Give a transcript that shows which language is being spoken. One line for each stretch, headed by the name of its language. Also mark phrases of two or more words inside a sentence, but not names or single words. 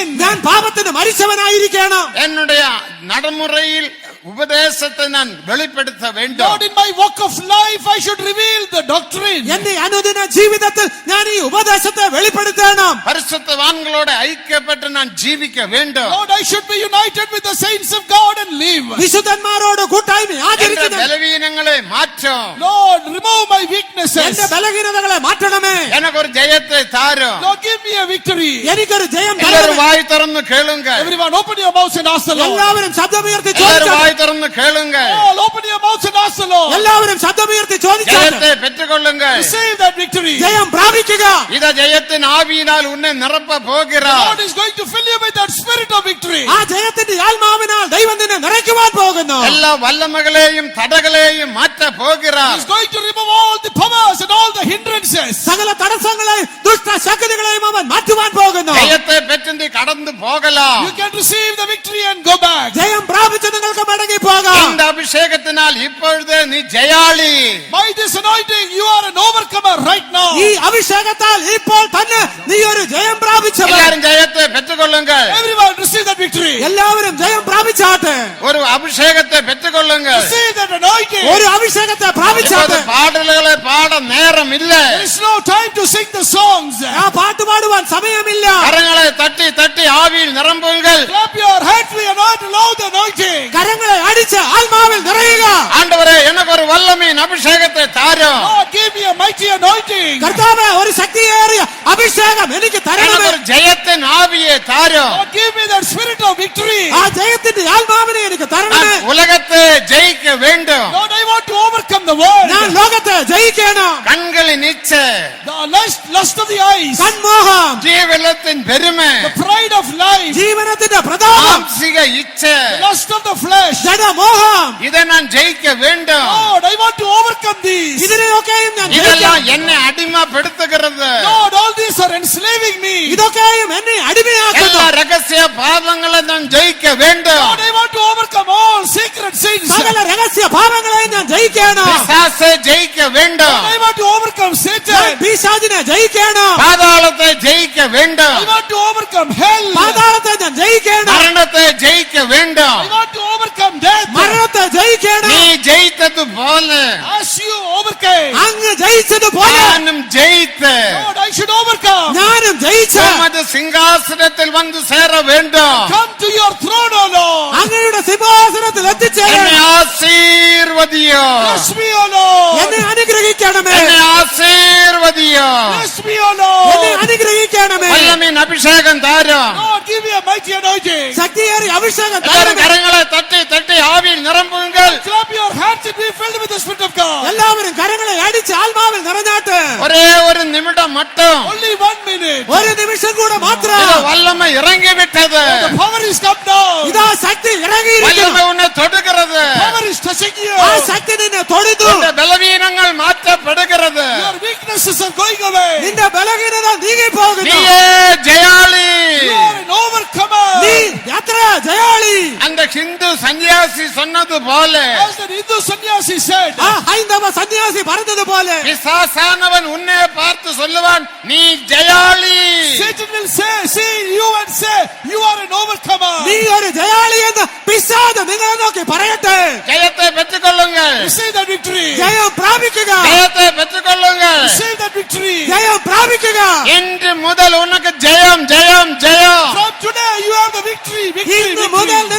Malayalam: ഞാൻ പാപത്തിന് മരിച്ചവനായിരിക്കണം.
Tamil: என்னுடைய நடைமுறையில் உபதேசத்தை நான் வெளிப்படுத்த வேண்டும்.
English: Lord, in my walk of life, I should reveal the doctrine.
Malayalam: എന്റെ അനുദിന ജീവിതത്തിൽ ഞാൻ ഈ ഉപദേശത്തെ വെളിപ്പെടുത്തണം.
Tamil: பரிசுத்தவான்களோட ஐக்கியப்பட்டு நான் ஜீவிக்க வேண்டும்.
English: Lord, I should be united with the saints of God and live.
Malayalam: വിശുദ്ധന്മാരോട് കൂട്ടായ്മ
Tamil: என்ற
Malayalam: ആചരിക്കുന്ന
Tamil: பலவீனங்களை மாற்றும்.
English: Lord, remove my weaknesses.
Malayalam: എന്റെ ബലഹീനതകളെ മാറ്റണമേ.
Tamil: எனக்கு ஒரு ஜெயத்தை ஜெயத்தை தாரும்.
English: Lord, give me a victory.
Malayalam: എനിക്കൊരു ജയം
Tamil: எல்லாரும்
Malayalam: തരണമേ.
Tamil: வாய் திறந்து கேளுங்க.
English: Everyone open your mouths and ask the Lord.
Malayalam: എല്ലാവരും ശബ്ദമുയർത്തി
Tamil: எல்லாரும்
Malayalam: ചോദിച്ചാട്ടെ.
Tamil: வாய் திறந்து கேளுங்க.
English: All open your mouths and ask the Lord.
Malayalam: എല്ലാവരും ശബ്ദമുയർത്തി ചോദിച്ചാട്ടെ.
Tamil: ஜெயத்தை பெற்றுக்கொள்ளுங்க.
English: Receive that victory.
Malayalam: ജയം പ്രാപിക്കുക.
Tamil: இத ஜெயத்தின் ஆவியினால் உன்னை நிரப்ப
English: The
Tamil: போகிறார்.
English: Lord is going to fill you with that spirit of victory.
Malayalam: ആ ജയത്തിന്റെ ആത്മാവിനാൽ ദൈവം നിന്നെ നിറയ്ക്കുവാൻ പോകുന്നു.
Tamil: எல்லா வல்லமைகளையும் தடைகளையும் மாற்ற போகிறார்.
English: He's going to remove all the powers and all the hindrances.
Malayalam: സകല തടസ്സങ്ങളെയും ദുഷ്ട ശക്തികളെയും അവൻ മാറ്റുവാൻ പോകുന്നു.
Tamil: ஜெயத்தை பெற்று நீ கடந்து போகலாம்.
English: You can receive the victory and go back.
Malayalam: ജയം പ്രാപിച്ച് നിങ്ങൾക്ക് മടങ്ങി പോകാം.
Tamil: இந்த அபிஷேகத்தினால் இப்பொழுது நீ ஜெயாளி.
English: By this anointing, you are an overcomer right now.
Malayalam: ഈ അഭിഷേകത്താൽ ഇപ്പോൾ തന്നെ നീ ഒരു ജയം പ്രാപിച്ചവൻ.
Tamil: எல்லாரும் ஜெயத்தை பெற்றுக்கொள்ளுங்க.
English: Everyone receive that victory.
Malayalam: എല്ലാവരും ജയം പ്രാപിച്ചാട്ടെ.
Tamil: ஒரு அபிஷேகத்தை பெற்றுக்கொள்ளுங்க.
English: Receive that anointing.
Malayalam: ഒരു അഭിഷേകത്തെ പ്രാപിച്ചാട്ടെ.
Tamil: இப்போது பாடல்களை பாட நேரம் இல்ல.
English: There is no time to sing the songs.
Malayalam: ആ പാട്ട് പാടുവാൻ സമയമില്ല.
Tamil: கரங்களை தட்டி தட்டி ஆவியில் நிரம்புங்கள்.
English: Clap your hands, we anoint, allow the anointing.
Malayalam: കരങ്ങളെ അടിച്ച് ആത്മാവിൽ നിറയുക.
Tamil: ஆண்டவரே எனக்கு ஒரு வல்லமையின் அபிஷேகத்தை தாரும்.
English: Lord, give me a mighty anointing.
Malayalam: കർത്താവേ, ഒരു ശക്തിയേറിയ അഭിഷേകം എനിക്ക്
Tamil: எனக்கு
Malayalam: തരണമേ.
Tamil: ஒரு ஜெயத்தின் ஆவியை தாரும்.
English: Lord, give me that spirit of victory.
Malayalam: ആ ജയത്തിന്റെ ആത്മാവിനെ എനിക്ക് തരണമേ.
Tamil: நான் உலகத்தை ஜெயிக்க வேண்டும்.
English: Lord, I want to overcome the world.
Malayalam: ഞാൻ ലോകത്തെ ജയിക്കണം.
Tamil: கண்களின் இச்சை,
English: The lust of the eyes,
Malayalam: കൺമോഹം,
Tamil: ஜீவலத்தின் பெருமை,
English: the pride of life,
Malayalam: ജീവനത്തിന്റെ പ്രതാപം,
Tamil: மாம்சிக இச்சை,
English: the lust of the flesh.
Malayalam: ജഡമോഹം,
Tamil: இதை நான் ஜெயிக்க வேண்டும்.
English: Lord, I want to overcome these.
Malayalam: ഇതിനെയൊക്കെയും ഞാൻ
Tamil: இதெல்லாம்
Malayalam: ജയിക്കണം.
Tamil: என்னை அடிமைப்படுத்துகிறது.
English: Lord, all these are enslaving me.
Malayalam: ഇതൊക്കെയും എന്നെ അടിമയാക്കുന്നു.
Tamil: எல்லா ரகசிய பாவங்களை நான் ஜெயிக்க வேண்டும்.
English: Lord, I want to overcome all secret sins.
Malayalam: സകല രഹസ്യ പാപങ്ങളെയും ഞാൻ ജയിക്കണം.
Tamil: பிசாசை ஜெயிக்க வேண்டும்.
English: I want to overcome
Malayalam: ഞാൻ
English: Satan.
Malayalam: പിശാചിനെ ജയിക്കണം.
Tamil: பாதாளத்தை ஜெயிக்க வேண்டும்.
English: I want to overcome hell.
Malayalam: പാതാളത്തെ ഞാൻ ജയിക്കണം.
Tamil: மரணத்தை ஜெயிக்க வேண்டும்.
English: I want to overcome death.
Malayalam: മരണത്തെ ജയിക്കണം.
Tamil: நீ ஜெயித்தது போல
English: As you overcame,
Malayalam: അങ്ങ് ജയിച്ചതുപോലെ
Tamil: நானும் ஜெயித்து
English: Lord, I should overcome.
Malayalam: ഞാനും ജയിച്ച്
Tamil: உமது സിംഹാസനത്തിൽ வந்து சேர வேண்டும்.
English: Come to your throne, O Lord.
Malayalam: അങ്ങയുടെ സിംഹാസനത്തിൽ
Tamil: என்னை
Malayalam: എത്തിച്ചേരണം.
Tamil: ஆசீர்வதியோ.
English: Bless me, O Lord.
Malayalam: എന്നെ അനുഗ്രഹിക്കണമേ.
Tamil: என்னை ஆசீர்வதியோ.
English: Bless me, O Lord.
Malayalam: എന്നെ അനുഗ്രഹിക്കണമേ.
Tamil: வல்லமையின் அபிஷேகம் தாரும்.
English: Lord, give me a mighty anointing.
Malayalam: ശക്തിയേറിയ അഭിഷേകം
Tamil: எல்லாரும்
Malayalam: തരണമേ.
Tamil: கரங்களை தட்டி தட்டி ஆவியில் நிரம்புங்கள்.
English: Clap your hands and be filled with the Spirit of God.
Malayalam: എല്ലാവരും കരങ്ങളെ അടിച്ച് ആത്മാവിൽ നിറഞ്ഞാട്ട്.
Tamil: ஒரே ஒரு நிமிடம் மட்டும்
English: Only 1 minute.
Malayalam: ഒരു നിമിഷം കൂടെ മാത്രം.
Tamil: இது வல்லமை இறங்கி விட்டது.
English: The power is come down.
Malayalam: ഇതാ ശക്തി ഇറങ്ങിയിരിക്കുന്നു.
Tamil: வல்லமை உன்னை தொடுகிறது.
English: Power is touching you.
Malayalam: ആ ശക്തി നിന്നെ തൊടുന്നു.
Tamil: இந்த பலவீனங்கள் மாற்றப்படுகிறது.
English: Your weaknesses are going away.
Malayalam: നിന്റെ ബലഹീനത നീങ്ങി പോകുന്നു.
Tamil: நீயே ஜெயாளி.
English: You are an overcomer.
Malayalam: നീ എത്ര ജയാളി.
Tamil: அந்த ஹிந்து சன்னியாசி சொன்னது போல
English: As the Hindu sannyasi said,
Malayalam: ആ ഹൈന്ദവ സന്യാസി പറഞ്ഞതുപോലെ
Tamil: பிசாசானவன் உன்னை பார்த்து சொல்லுவான், நீ ஜெயாளி.
English: Satan will see you and say, you are an overcomer.
Malayalam: നീ ഒരു ജയാളി എന്ന് പിശാച് നിങ്ങളെ നോക്കി പറയട്ടെ.
Tamil: ஜெயத்தை பெற்றுக்கொள்ளுங்கள்.
English: Receive that victory.
Malayalam: ജയം പ്രാപിക്കുക.
Tamil: ஜெயத்தை பெற்றுக்கொள்ளுங்கள்.
English: Receive that victory.
Malayalam: ജയം പ്രാപിക്കുക.
Tamil: இன்று முதல் உனக்கு ஜெயம் ஜெயம் ஜெயம்.
English: From today you have the victory. Victory,
Malayalam: ഇന്ന് മുതൽ
English: victory.